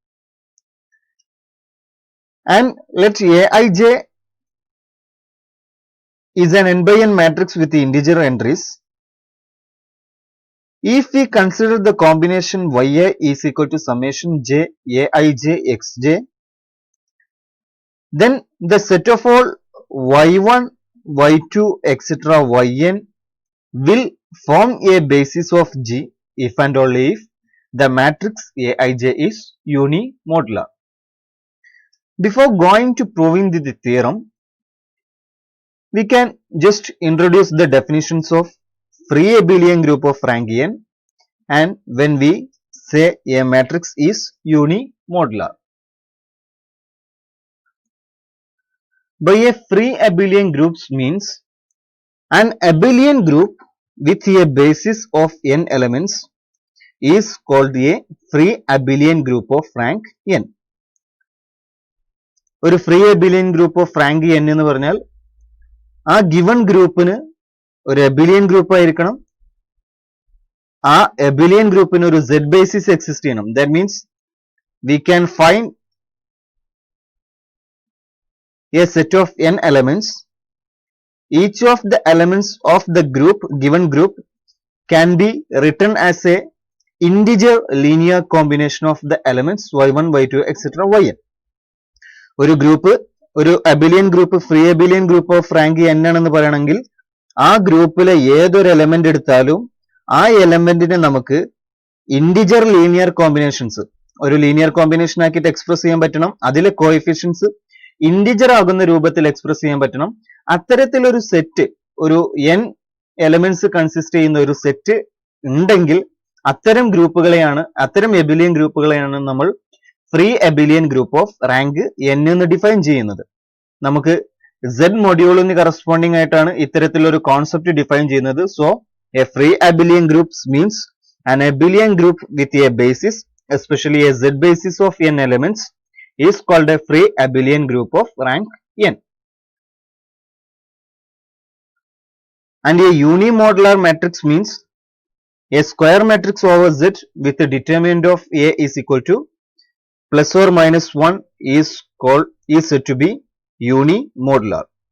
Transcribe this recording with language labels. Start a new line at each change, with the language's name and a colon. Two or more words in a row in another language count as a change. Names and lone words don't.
English: and let aij is an n by n matrix with integer entries, if we consider the combination yi is equal to summation j aij xj, then the set of all y1, y2, etc. yn will form a basis of G if and only if the matrix aij is unimodular. Before going to proving the theorem, we can just introduce the definitions of free abelian group of rank n and when we say a matrix is unimodular. By a free abelian groups means an abelian group with a basis of n elements is called a free abelian group of rank n.
Malayalam: ഒരു
English: free abelian group of rank n
Malayalam: എന്ന് പറഞ്ഞാൽ ആ
English: given group
Malayalam: ഒരു
English: abelian group
Malayalam: ആയിരിക്കണം, ആ
English: abelian group
Malayalam: ഒരു
English: z basis exist
Malayalam: ചെയ്യണം.
English: that means we can find a set of n elements. Each of the elements of the given group can be written as a integer linear combination of the elements y1, y2, etc. yn.
Malayalam: ഒരു ഗ്രൂപ്പ്, ഒരു
English: abelian group, free abelian group of rank n
Malayalam: ആണെന്ന് പറയണമെങ്കിൽ ആ ഗ്രൂപ്പിലെ ഏതൊരു എലമെന്റ് എടുത്താലും ആ എലമെന്റിനെ നമുക്ക്
English: integer linear combinations,
Malayalam: ഒരു
English: linear combination
Malayalam: ആക്കിയിട്ട് എക്സ്പ്രസ് ചെയ്യാൻ പറ്റണം. അതിലെ
English: coefficients integer
Malayalam: ആകുന്ന രൂപത്തിൽ എക്സ്പ്രസ് ചെയ്യാൻ പറ്റണം. അത്തരത്തിലൊരു സെറ്റ്, ഒരു
English: n elements consist
Malayalam: ചെയ്യുന്ന ഒരു സെറ്റ് ഉണ്ടെങ്കിൽ അത്തരം ഗ്രൂപ്പുകളെയാണ്, അത്തരം
English: abelian groups
Malayalam: നമ്മൾ
English: free abelian group of rank n
Malayalam: എന്ന് ഡിഫൈൻ ചെയ്യുന്നത്. നമുക്ക് z മൊഡ്യൂളിന് കറസ്പോണ്ടിങ് ആയിട്ടാണ് ഇത്തരത്തിലൊരു കോൺസെപ്റ്റ് ഡിഫൈൻ ചെയ്യുന്നത്.
English: so a free abelian groups means an abelian group with a basis, especially a z basis of n elements, is called a free abelian group of rank n. And a unimodular matrix means a square matrix over Z with a determinant of A is equal to plus or minus 1 is said to be unimodular.